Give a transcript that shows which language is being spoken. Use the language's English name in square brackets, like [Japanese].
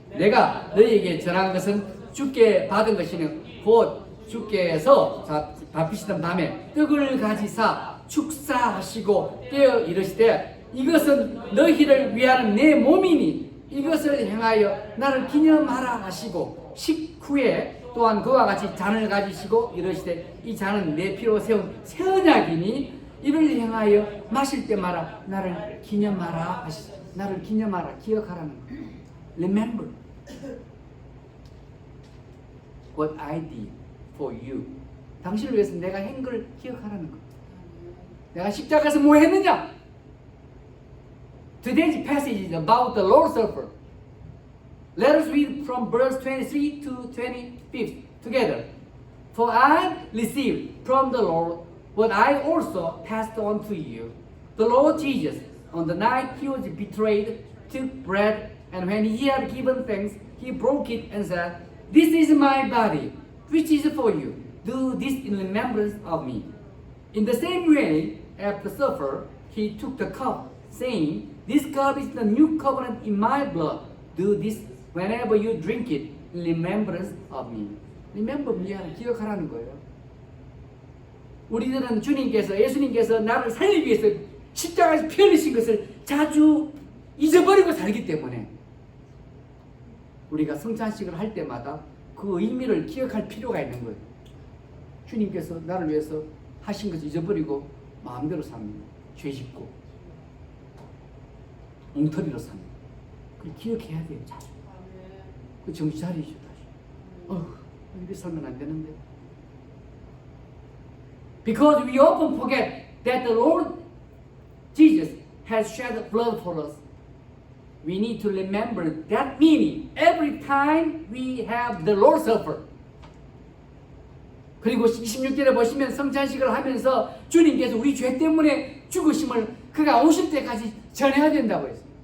[Korean] 내가 너희에게 전한 것은 주께 받은 것이니 곧 주께서 바쁘시던 밤에 떡을 가지사 축사하시고 깨어 이르시되 이것은 너희를 위하는 내 몸이니 이것을 행하여 나를 기념하라 하시고 식후에 또한 그와 같이 잔을 가지시고 이르시되 이 잔은 내 피로 세운 새 언약이니 이를 행하여 마실 때마다 나를 기념하라 하시고 나를 기념하라 기억하라는 거예요. [English] Remember what I did for you. [Korean] 당신을 위해서 내가 한 걸 기억하라는 거예요. 내가 십자가에서 뭐 했느냐? [English] Today's passage is about the Lord's Supper. Let us read from verse 23 to 25 together. For I received from the Lord what I also passed on to you. The Lord Jesus, on the night he was betrayed, took bread, and when he had given thanks, he broke it and said, "This is my body, which is for you. Do this in remembrance of me." In the same way, after supper, he took the cup, saying, "This cup is the new covenant in my blood. Do this whenever you drink it in remembrance of me." Remember me [Korean] 를 기억하라는 거예요. 우리들은 예수님께서 나를 살리기 위해서 십자가에서 피 흘리신 것을 자주 잊어버리고 살기 때문에 우리가 성찬식을 할 때마다 그 의미를 기억할 필요가 있는 거예요. 주님께서 나를 위해서 하신 것을 잊어버리고 마음대로 삽니다. 죄 짓고 엉터리로 삽니다. 그걸 기억해야 돼요. 자주. 그 정신 차리죠. 다시. 이렇게 살면 안 되는데. [English] Because we often forget that the Lord Jesus has shed blood for us. We need to remember that meaning every time we have the Lord's Supper. [Korean] 그리고 26절에 보시면 성찬식을 하면서 주님께서 우리 죄 때문에 죽으심을 그가 오실 때까지 전해야 된다고 했어요.